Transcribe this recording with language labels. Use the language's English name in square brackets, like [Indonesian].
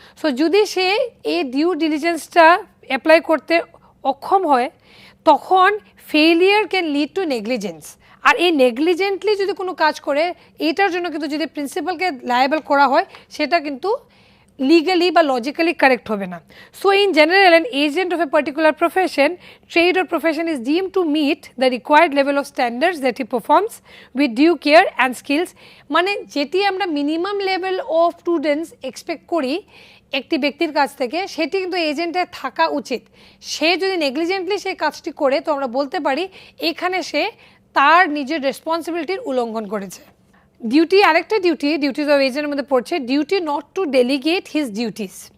[Bangla] So যদি সে এই due ডিলিজেন্সটা apply করতে অক্ষম হয়, তখন [English] Failure can lead to negligence. [Bangla] আর এই নেগলিজেন্টলি যদি কোনো কাজ করে, এটার জন্য কিন্তু যদি প্রিন্সিপালকে লায়াবল করা হয়, সেটা কিন্তু legally বা logically correct হবে না। [English] So in general, an agent of a particular profession, trade or profession is deemed to meet the required level of standards that he performs with due care and skills। [Bangla] মানে যেটি আমরা minimum level of students expect করি একটি ব্যক্তির কাছ থেকে, সেটি কিন্তু এজেন্টের থাকা উচিত। সে যদি নেগলিজেন্টলি সেই কাজটি করে, তো আমরা বলতে পারি এখানে সে তার নিজের রেসপন্সিবিলিটির উল্লঙ্ঘন করেছে। ডিউটি, আরেকটা ডিউটিস অফ এজেন্টের মধ্যে পড়ছে [English] Duty not to delegate his duties.